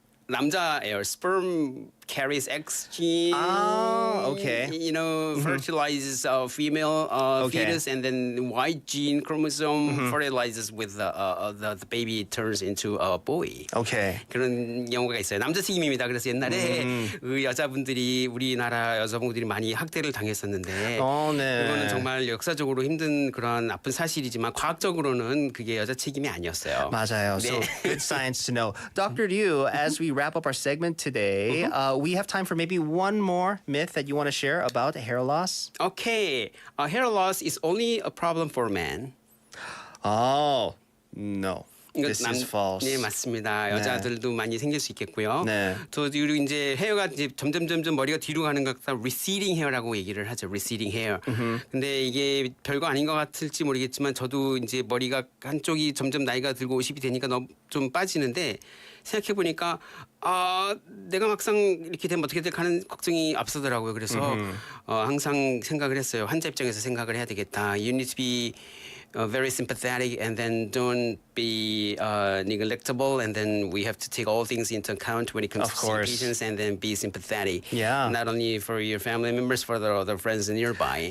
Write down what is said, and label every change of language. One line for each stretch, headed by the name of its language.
Korean: 남자예요.
English: sperm carries X gene. Oh, okay. You know, fertilizes female fetus, and then Y gene chromosome fertilizes with the baby turns into a boy. Okay.
Korean: 그런 영화가 있어요. 남자 책임입니다. 그래서 옛날에 그 여자분들이 우리나라 여성분들이 많이 학대를 당했었는데 네. 그거는 정말 역사적으로 힘든 그런 아픈 사실이지만 과학적으로는 그게 여자 책임이 아니었어요. 맞아요.
English: So good science to know. Dr. Ryu, as we wrap up our segment today, we have time for maybe one more myth that you want to share about hair loss. Okay, hair loss is only a problem for men. Oh, no. This is false.
Korean: 네, 맞습니다. 여자들도 많이 생길 수 있겠고요. 네. 또 그리고 이제 헤어가 이제 점점 머리가 뒤로 가는 것 같다
English: receding hair
Korean: 라고 얘기를 하죠.
English: receding hair.
Korean: 근데 이게 별거 아닌 것 같을지 모르겠지만 저도 이제 머리가 한쪽이 점점 나이가 들고 50이 되니까 너무 좀 빠지는데 생각해 보니까 내가 막상 이렇게 되면 어떻게 될까 하는 걱정이 앞서더라고요. 그래서 항상 생각을 했어요. 환자 입장에서 생각을 해야 되겠다.
English: You need to be very sympathetic and then don't be neglectable, and then we have to take all things into account when it comes Of to seeing course. patients, and then be sympathetic. Yeah. Not only for your family members, for the other friends nearby.